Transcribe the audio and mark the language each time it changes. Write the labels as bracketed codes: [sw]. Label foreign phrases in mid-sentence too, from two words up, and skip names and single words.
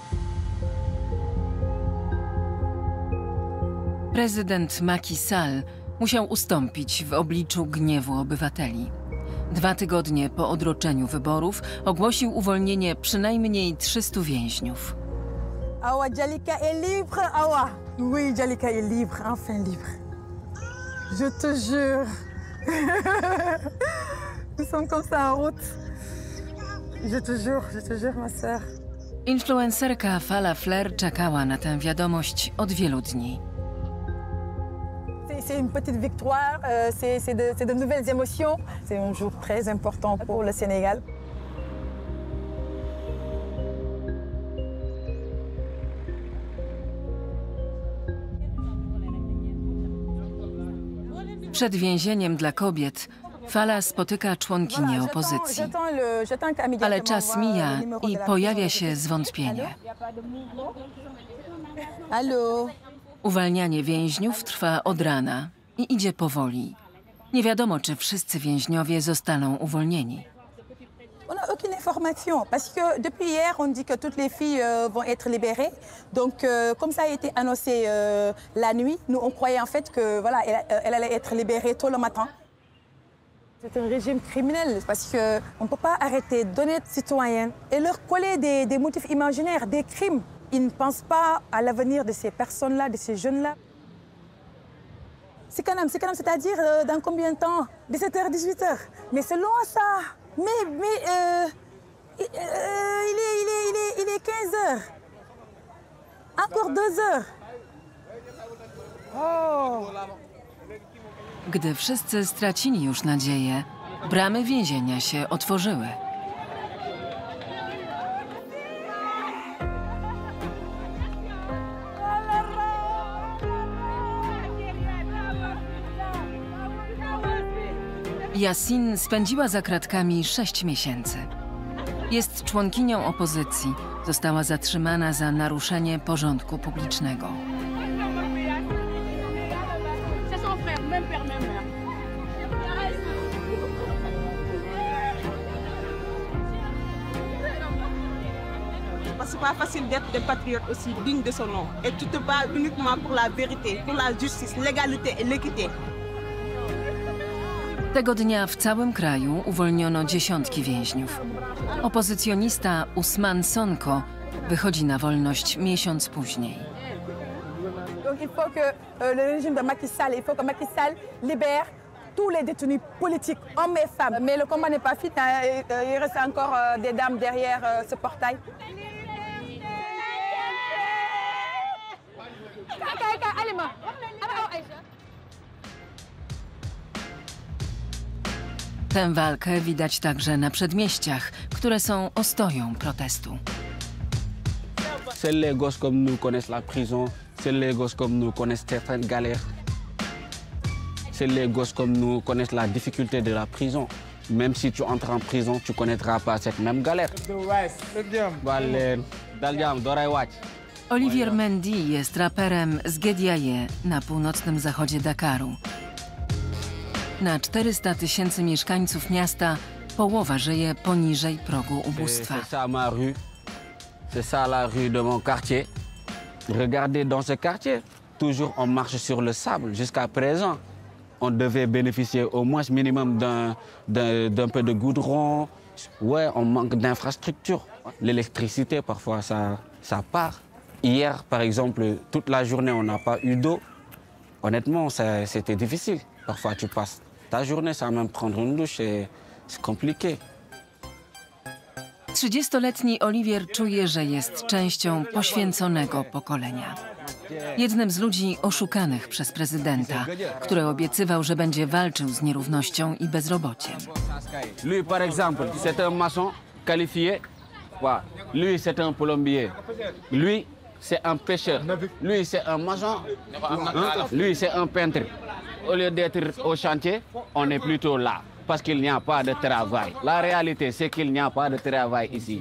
[pl] Prezydent Macky Sall musiał ustąpić w obliczu gniewu obywateli. 2 tygodnie po odroczeniu wyborów ogłosił uwolnienie przynajmniej 300 więźniów. [fr] Awa Jalika est libre, Awa. Oui, Jalika est libre, enfin libre. Je te jure. Nous sommes comme ça en route. Je te jure, ma sœur. [pl] Influencerka Fala Flair czekała na tę wiadomość od wielu dni. [fr] C'est une petite victoire, c'est de nouvelles émotions. C'est un jour très important pour le Sénégal. [pl] Przed więzieniem dla kobiet Fala spotyka członkinię opozycji. Ale czas mija i pojawia się zwątpienie. Uwalnianie więźniów trwa od rana i idzie powoli. Nie wiadomo, czy wszyscy więźniowie zostaną uwolnieni. [fr] On n'a aucune information parce que depuis hier, on dit que toutes les filles vont être libérées. Donc, comme ça a été annoncé la nuit, nous on croyait en fait que voilà, elle allait être libérée tôt le matin. C'est un régime criminel parce que on peut pas arrêter d'honnêtes citoyens et leur coller des motifs imaginaires, des crimes. Ils ne pensent pas à l'avenir de ces personnes-là, de ces jeunes-là. C'est quand même, c'est-à-dire dans combien de temps? 17h, 18h. Mais c'est loin ça. Mais il est 15h. Encore 2h. Oh. [pl] Gdy wszyscy stracili już nadzieję, bramy więzienia się otworzyły. Yasin spędziła za kratkami 6 miesięcy. Jest członkinią opozycji. Została zatrzymana za naruszenie porządku publicznego. [fr] C'est pas facile d'être des patriotes aussi dignes de son nom. Et tu te bats uniquement pour la vérité, pour la justice, l'égalité et l'équité. [pl] Tego dnia w całym kraju uwolniono dziesiątki więźniów. Opozycjonista Ousmane Sonko wychodzi na wolność miesiąc później. [fr] Donc il faut que le régime de Macky Sall, il faut que Macky Sall libère tous les détenus politiques, hommes et femmes. Mais le combat n'est pas fini, il reste encore des dames derrière ce portail. [pl] Tę walkę widać także na przedmieściach, które są ostoją protestu. [fr] Seuls les gosses comme nous connaissent la prison, seuls les gosses comme nous connaissent certaines galères. Seuls les gosses comme nous connaissent la difficulté de la prison. Même si tu entres en prison, tu ne connaîtras pas cette même galère. [pl] Olivier Mendy jest raperem z Guédiawaye na północnym zachodzie Dakaru. Na 400 000 mieszkańców miasta połowa żyje poniżej progu ubóstwa. [fr] C'est ça la rue de mon quartier. Regardez dans ce quartier, toujours on marche sur le sable. Jusqu'à présent, on devait bénéficier au moins minimum d'un peu de goudron. Ouais, on manque d'infrastructures. L'électricité, parfois, ça part. Hier, par exemple, toute la journée, on n'a pas eu d'eau. Honnêtement, c'était difficile. Parfois, tu passes ta journée sans même prendre une douche, c'est compliqué. [pl] 30-letni Olivier czuje, że jest częścią poświęconego pokolenia. Jednym z ludzi oszukanych przez prezydenta, który obiecywał, że będzie walczył z nierównością i bezrobociem. [fr] Lui, par exemple, c'est un maçon qualifié. Lui, c'est un plombier. Lui, c'est un pêcheur. Lui, c'est un maçon. Lui, c'est un peintre. Au lieu d'être au chantier, on est plutôt là. Parce qu'il n'y a pas de travail. La réalité, c'est qu'il n'y a pas de travail ici.